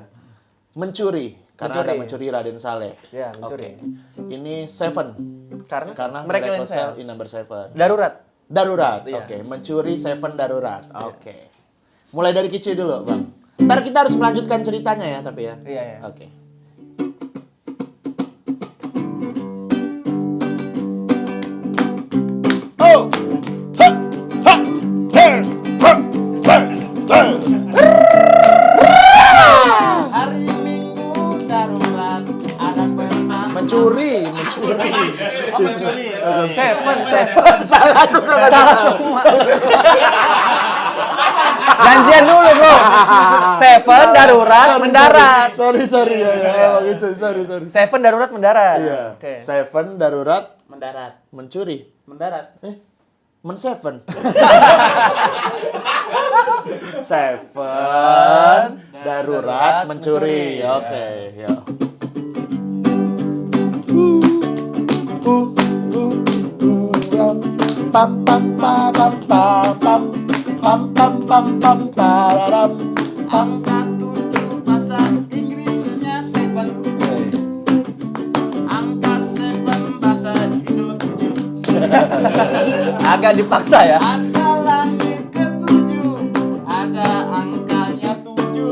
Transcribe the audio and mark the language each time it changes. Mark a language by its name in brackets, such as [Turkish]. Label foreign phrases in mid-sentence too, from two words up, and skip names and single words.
[Indonesian] Mencuri, karena Mencuri. ada Mencuri Raden Saleh. Ya, Mencuri. Oke. Ini Seven. Karena Miracle Miracle Cell Cell. [English] in number 7. [Indonesian] Darurat. Darurat. Iya. Oke, Mencuri Seven Darurat. Oke. Mulai dari kecil dulu, Bang. Ntar kita harus melanjutkan ceritanya ya, tapi ya. Iya, iya. Oke. Oh. Ha. Ha. Her. Ha. Her. Her. Hari Minggu darurat ada pesan. Mencuri. Oh, mencuri. Seven. Salah semua. Janjian dulu, Bro. Seven darurat mendarat. Sorry ya. Emang itu, sorry. Seven darurat mendarat. Iya. Oke. Seven darurat Mendarat. mencuri. Mendarat. Men-7. Seven darurat mencuri. Oke, ya. Pam pam pam pam pam pam pam pam pam pararam. Angka 7 bahasa Inggrisnya 7. Angka 7 bahasa Indo 7. Agak dipaksa ya. Ada langit ke-7, ada angkanya 7.